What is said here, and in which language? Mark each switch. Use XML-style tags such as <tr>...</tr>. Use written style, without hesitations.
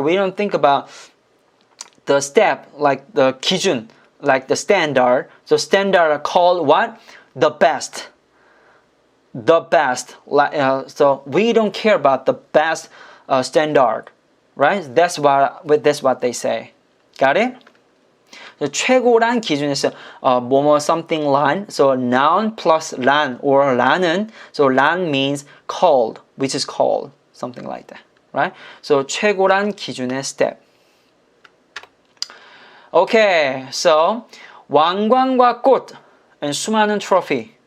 <en>We don't think about the step, like the 기준, like the standard. So standard are called what? The best. So we don't care about the best standard, right? That's what they say. Got it?</en> <ko>최고란 기준에서 뭐뭐</ko> <en>something</en> <ko>란.</ko> <en>So noun plus</en> <ko>란 or 란은.</ko> <en>So 란 means called, which is called, something like that, right? So</en> <ko>최고란 기준의</ko> <en>step. Okay, so</en> <ko>왕관과 꽃</ko> <en>and</en> <ko>수많은</ko> <en>trophy.</en>